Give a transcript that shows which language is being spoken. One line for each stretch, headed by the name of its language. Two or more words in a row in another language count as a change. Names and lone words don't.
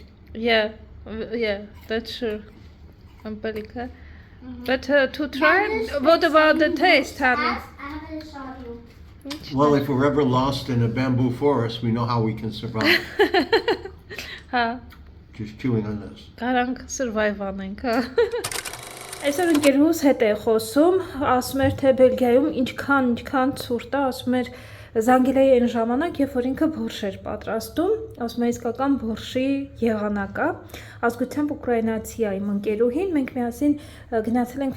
English: Yeah, that's sure. Ambelica. But to try, what about the taste, honey? I will show you. Well, if we're ever lost in a bamboo forest, we know how we can survive.
Armenian: Հա,
English: Just chewing on this.
Armenian: կարանք survive անենք, հա։ Այսօր ընկերուս հետ է խոսում, ասում էր թե Բելգիայում ինչքան ցուրտ է, ասում էր զանգել էի այն ժամանակ, երբ որ ինքը բորշ էր պատրաստում, ասում է իսկական բորշի եղանակ է, ազգությամբ ուկրաինացի է իմ ընկերուհին, մենք միասին գնացել ենք